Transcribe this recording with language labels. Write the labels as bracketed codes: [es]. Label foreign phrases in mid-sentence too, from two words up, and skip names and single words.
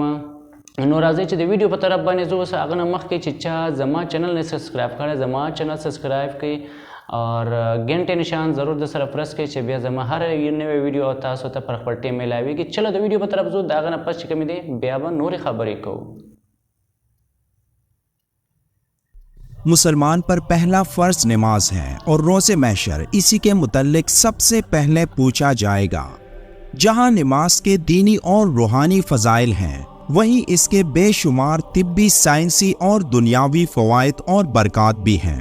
[ps] نو راځئ چې د ویډیو په طرف باندې زه اوس هغه نه مخکې چې چا زما چینل نه سبسکرایب کړی زما چینل سبسکرایب کړئ [ur] اور گھنٹے [ps] نشان ضرور د سره پرس کړئ چې بیا زما هر نوې ویډیو تاسو ته پر خپل ټیم میلاویږي. چلو د ویډیو په طرف ځو، د هغه نه پس چې کومې دی بیا به نورې خبرې کوو. [ur] مسلمان پر پہلا فرض نماز ہے اور روز محشر اسی کے متعلق سب سے پہلے پوچھا جائے گا. جہاں نماز کے دینی اور روحانی فضائل ہیں وہیں اس کے بے شمار طبی، سائنسی اور دنیاوی فوائد اور برکات بھی ہیں.